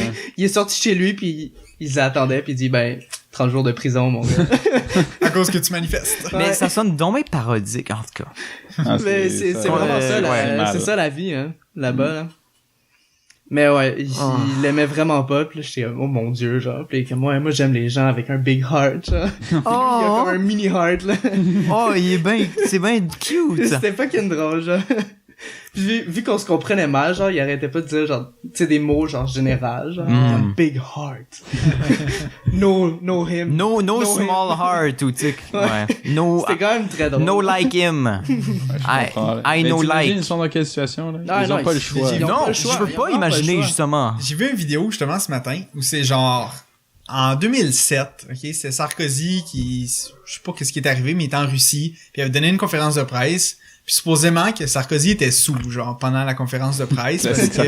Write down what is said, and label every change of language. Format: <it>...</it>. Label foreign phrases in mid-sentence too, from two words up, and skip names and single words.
<fr>Il est sorti chez lui puis il l'attendait puis il dit ben 30 jours de prison mon gars. À cause que tu manifestes. Mais Ouais. ça sonne dommage parodique, en tout cas. Ah, Mais c'est vraiment ça, ouais, mal. c'est ça la vie, hein, là-bas, là. Mais ouais, Oh. il l'aimait vraiment pas, pis là, j'étais comme, oh mon dieu, genre, pis comme, ouais, moi j'aime les gens avec un</fr> <en>big heart,</en> <fr>genre. Puis lui, il a comme un mini heart, là. Oh, il est bien, c'est bien cute. C'était fucking drôle, genre. Puis vu qu'on se comprenait mal, genre, il arrêtait pas de dire, genre, tu sais, des mots, genre, général, genre, comme</fr> <en>big heart. no him. No No small heart,</en> <fr>ou tu sais. Ouais. No, C'était quand même très drôle.</fr> <en>no like him. I know like.</en> <fr>Ils sont dans quelle situation, là? Ah, Ils non, ont pas le ils- choix. ils ont Non, pas le choix, je peux ils ont pas vraiment pas le imaginer, choix. justement. J'ai vu une vidéo justement ce matin où c'est genre en 2007, ok, c'est Sarkozy qui, je sais pas qu'est-ce qui est arrivé, mais il était en Russie, puis il avait donné une conférence de presse, puis supposément que Sarkozy était sous, genre pendant la conférence de presse, parce que</fr>